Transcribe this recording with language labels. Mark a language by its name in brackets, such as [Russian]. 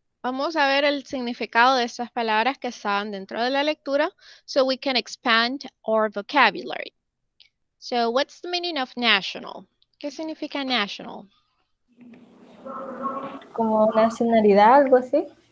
[Spanish] Vamos a ver el significado de estas palabras que están dentro de la lectura [English] so we can expand our vocabulary. So, what's the meaning of national? [Spanish] ¿Qué significa national? Como nacionalidad, algo así.